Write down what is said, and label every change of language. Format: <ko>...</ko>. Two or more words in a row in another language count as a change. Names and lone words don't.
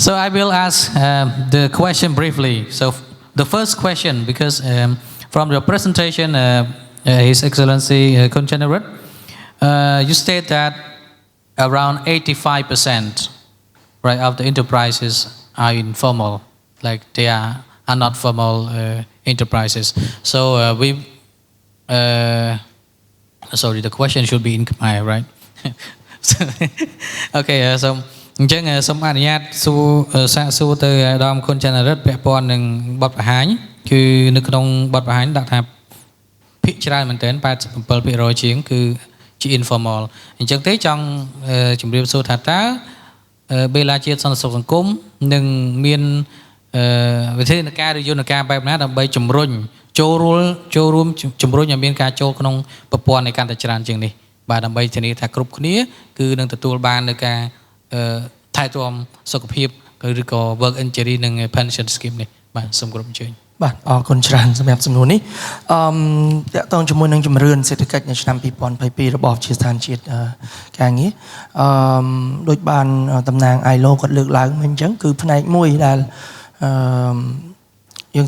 <en>So I will ask the question briefly. So the first question, because from your presentation, His Excellency Khun Chanarat, you state that around 85%, right, of the enterprises are informal, like they are not formal enterprises. So sorry, the question should be in Khmer, right? Okay, so</en> <km>អញ្ចឹងសូមអនុញ្ញាតសាកសួរទៅអាដាមខុនច័ន្ទរិទ្ធពាក់ព័ន្ធនឹងបទបង្ហាញគឺនៅក្នុងបទ បង្ហាញដាក់ថាភាគច្រើនមែនទែន 87% ជាងគឺជា informal អញ្ចឹងទេចង់ជម្រាបសួរថាតើបេឡាជាតិសន្តិសុខសង្គមនឹងមានវិធានការឬយន្តការបែបណាដើម្បីជំរុញចូលរួមជំរុញឲ្យមានការចូលក្នុងប្រព័ន្ធនៃកាន់តែច្រើនជាងនេះបាទដើម្បីធានាថាគ្រប់គ្នាគឺនឹងទទួលបាននៅការថែទាំសុខភាពឬក៏</km> <en>work injury</en> <km>និង</km> <en>pension scheme</en> <km>នេះបាទសូមគោរពអញ្ជើញ បាទអរគុណច្រើនសម្រាប់សំណួរនេះតកតងជាមួយនឹងជំរឿនសេដ្ឋកិច្ចនៅឆ្នាំ2022របស់ជាស្ថានជាតិការងារដូចបានតំណាង ILO គាត់លើកឡើងមិញអញ្ចឹងគឺផ្នែកមួយដែលយើង</km>